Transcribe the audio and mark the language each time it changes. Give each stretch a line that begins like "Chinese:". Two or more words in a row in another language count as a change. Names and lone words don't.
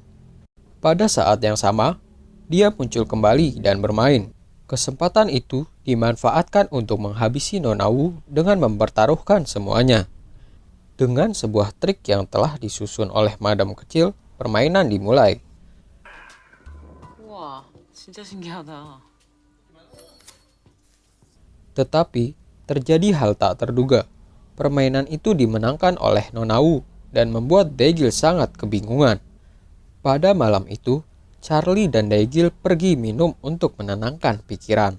Indonesian: Pada saat yang sama, dia muncul kembali dan bermain. Kesempatan itu dimanfaatkan untuk menghabisi Nona Woo dengan mempertaruhkan semuanya. Dengan sebuah trik yang telah disusun oleh Madam Kecil, permainan dimulai.
Korean: 우와, 진짜 신기하다.
Indonesian: Tetapi, terjadi hal tak terduga. Permainan itu dimenangkan oleh Nona Woo dan membuat Daegil sangat kebingungan. Pada malam itu, Charlie dan Daegil pergi minum untuk menenangkan pikiran.